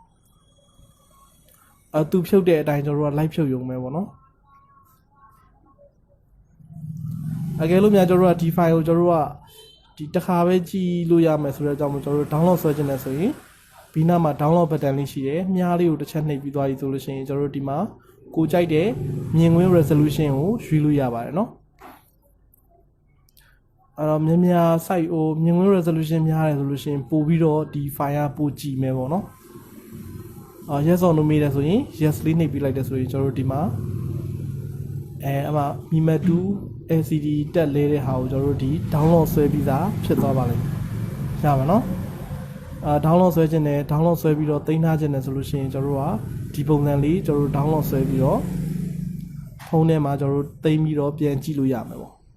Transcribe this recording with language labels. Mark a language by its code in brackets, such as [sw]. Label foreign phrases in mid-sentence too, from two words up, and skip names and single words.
[my] သူဖြုတ်တဲ့အတိုင်းကျွန်တော်တို့က live ဖြုတ်ရုံပဲပေါ့နော်အကယ်လို့များကျွန်တော်တို့ကဒီ file ကိုကျွန်တော်တို့ကဒီတစ်ခါပဲကြည့်လို့ရမယ်ဆိုတော့ကျွန်တော်တို့ download ဆွဲခြင်းနဲ့ဆိုရင်ဘီနာမှာ download button လေးရှိတယ်မြားလေးကိုတစ်ချက်နှိပ်ပြီးသွားပြီဆိုလို့ရှိရင်ကျွန်တော်တို့ဒီမှာကိုကြိုက်တဲ့မြင်ကွင်း resolution ကိုရွေးလို့ရပါတယ်နော် အဲ့တော့များ site ဟိုမြင်ကွင်း resolution များတယ်ဆိုလို့ရှိရင်ပို့ပြီးတော့ဒီ file ကပို့ကြည့်မယ်ပေါ့ နော် [en] yes or no [my] မေးတယ်ဆိုရင် yes လေးနှိပ်ပြီးလိုက်တယ်ဆိုရင်ကျွန်တော်တို့ဒီမှာအမှ Myanmar 2 LCD တက်လဲတဲ့ဟာကိုကျွန်တော်တို့ဒီ download ဆွဲပြီးသားဖြစ်သွားပါလိမ့်မယ်ရပါနော်download ဆွဲခြင်းနဲ့ download ဆွဲပြီးတော့တင်ထားခြင်းနဲ့ဆိုလို့ရှိရင်ကျွန်တော်တို့ကဒီပုံစံလေးကျွန်တော်တို့ download ဆွဲပြီးတော့ဖုန်းထဲမှာကျွန်တော်တို့တင်ပြီးတော့ပြန်ကြည့်လို့ရမယ်ပေါ့